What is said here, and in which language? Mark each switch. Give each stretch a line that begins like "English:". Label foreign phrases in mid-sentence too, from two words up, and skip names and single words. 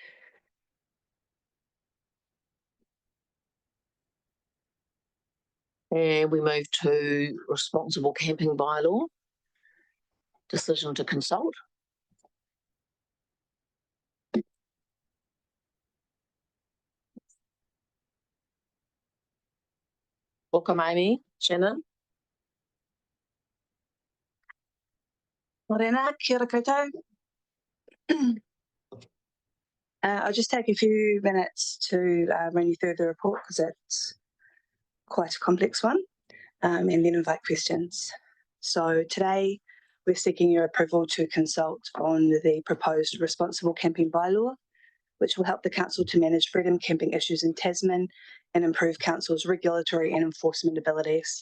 English: And we move to responsible camping bylaw. Decision to consult. Welcome, Amy. Shannon.
Māori: Morena, kia ora koutou.
English: I'll just take a few minutes to run you through the report because it's quite a complex one, and then invite questions. So today we're seeking your approval to consult on the proposed responsible camping bylaw, which will help the council to manage freedom camping issues in Tasman and improve council's regulatory and enforcement abilities.